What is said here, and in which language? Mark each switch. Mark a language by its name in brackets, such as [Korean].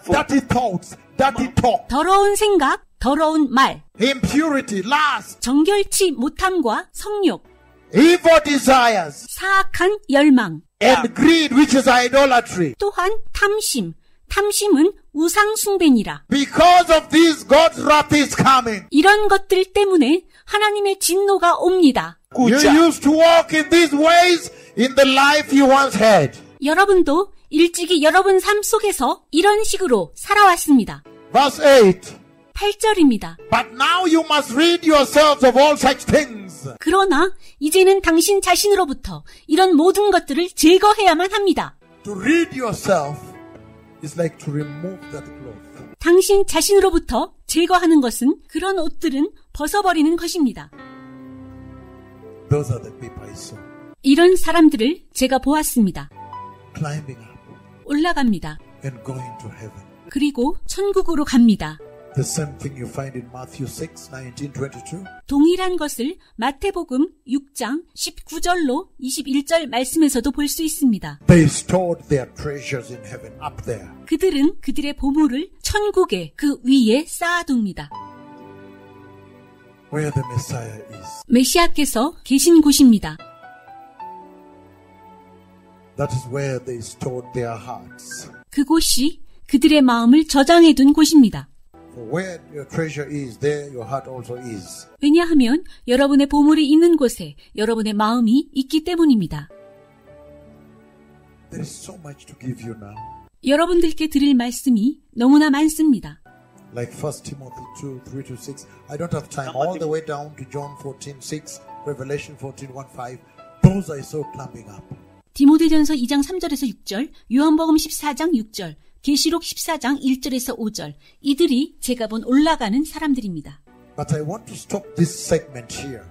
[English] Dirty thoughts, dirty talk. [Korean] 더러운 생각, 더러운 말. [English] Impurity, lust, [Korean] 정결치 못함과 성욕. [English] evil desires, [Korean] 사악한 열망. [English] and greed, which is idolatry. [Korean] 또한 탐심. 탐심은 우상 숭배니라. [English] Because of these, God's wrath is coming. [Korean] 이런 것들 때문에 하나님의 진노가 옵니다. [English] You used to walk in these ways in the life you once had. [Korean] 여러분도 일찍이 여러분 삶 속에서 이런 식으로 살아왔습니다. [English] Verse 8. [Korean] 8절입니다. [English] But now you must rid yourselves of all such things. [Korean] 그러나 이제는 당신 자신으로부터 이런 모든 것들을 제거해야만 합니다. [English] To rid yourself is like to remove that cloth. [Korean] 당신 자신으로부터 제거하는 것은 그런 옷들은 벗어버리는 것입니다. [English] Those are the people I saw. [Korean] 이런 사람들을 제가 보았습니다. [English] Climbing up [Korean] 올라갑니다. [English] and going to heaven. [Korean] 그리고 천국으로 갑니다. [English] The same thing you find in Matthew 6, 19, 22. [Korean] 동일한 것을 마태복음 6장 19절로 21절 말씀에서도 볼 수 있습니다. [English] They stored their treasures in heaven up there. [Korean] 그들은 그들의 보물을 천국의 그 위에 쌓아둡니다. [English] Where the Messiah is. [Korean] 메시아께서 계신 곳입니다. [English] That is where they stored their hearts. [Korean] 그곳이 그들의 마음을 저장해둔 곳입니다. [English] For where your treasure is, there your heart also is. [Korean] 왜냐하면 여러분의 보물이 있는 곳에 여러분의 마음이 있기 때문입니다. [English] There is so much to give you now. [Korean] 여러분들께 드릴 말씀이 너무나 많습니다. [English] Like 1 Timothy 2, 3 to 6. I don't have time. All the way down to John 14, 6, Revelation 14, 1, 5. Those I saw climbing up. [Korean] 디모데전서 2장 3절에서 6절, 요한복음 14장 6절, 계시록 14장 1절에서 5절. 이들이 제가 본 올라가는 사람들입니다. [English] But I want to stop this segment here